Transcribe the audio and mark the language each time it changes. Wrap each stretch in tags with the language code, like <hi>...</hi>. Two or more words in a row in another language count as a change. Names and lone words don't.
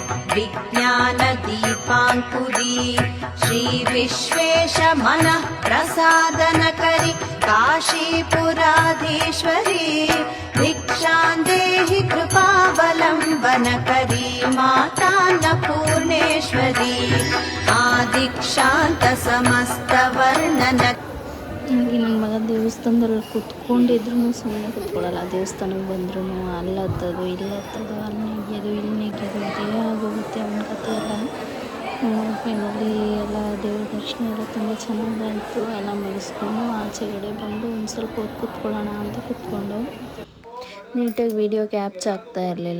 <sa>विज्ञानदीपाङ्कुरी श्रीविश्वेशमनः प्रसादनकरि काशीपुराधीश्वरी भिक्षां देहि कृपावलम्बनकरी मातान्नपूर्णेश्वरी आदिक्षान्त समस्तवर्णन</sa> <kn>ನನಗೆ ನನ್ನ ಮಗ ದೇವಸ್ಥಾನದಲ್ಲಿ ಕುತ್ಕೊಂಡಿದ್ರು ಸುಮ್ಮನೆ ಕುತ್ಕೊಳ್ಳಲ್ಲ. ದೇವಸ್ಥಾನಕ್ಕೆ ಬಂದ್ರೂ ಅಲ್ಲಿ ಹತ್ತೋದು ಇಲ್ಲಿ ಹತ್ತೋದು ಅಲ್ಲಿ ನೆಗೆಯೋದು ಇಲ್ಲಿ ನೆಗೆಯೋದು ಇದೇ ಆಗೋಗುತ್ತೆ ಅವನ ಕತೆ ಎಲ್ಲ. ಫೈನಲಿ ಎಲ್ಲ ದೇವ್ರ ದರ್ಶನ ಎಲ್ಲ ತುಂಬ ಚೆನ್ನಾಗಾಯಿತು. ಎಲ್ಲ ಮುಗಿಸ್ಕೊಂಡು ಆಚೆಗಡೆ ಬಂದು ಒಂದು ಸ್ವಲ್ಪ ಹೊತ್ತು ಕುತ್ಕೊಳ್ಳೋಣ ಅಂತ ಕುತ್ಕೊಂಡು ನೀಟಾಗಿ ವೀಡಿಯೋ ಕ್ಯಾಪ್ಚರ್ ಆಗ್ತಾ ಇರಲಿಲ್ಲ.</kn>